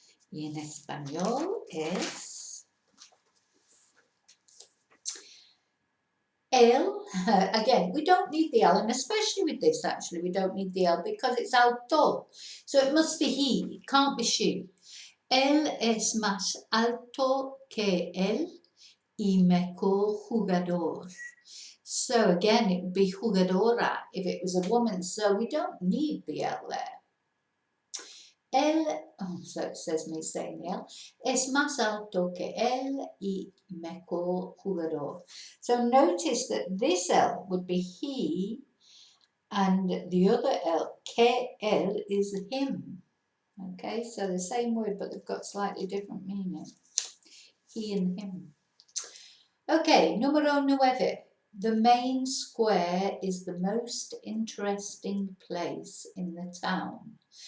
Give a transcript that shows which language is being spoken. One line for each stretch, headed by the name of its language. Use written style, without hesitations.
Spanish: Y en español es el.
English: Again, we don't need the L, and especially with this, actually, we don't need the L because it's alto. So it must be he, it can't be she.
Spanish: Él es más alto que él y mejor jugador.
English: So again, it would be jugadora if it was a woman, so we don't need the L there.
Spanish: Él,
English: so it says me saying the L,
Spanish: es más alto que él y mejor jugador.
English: So notice that this L would be he and the other L,
Spanish: que él,
English: is him. Okay, so the same word but they've got slightly different meaning. He and him. Okay, número 9. The main square is the most interesting place in the town.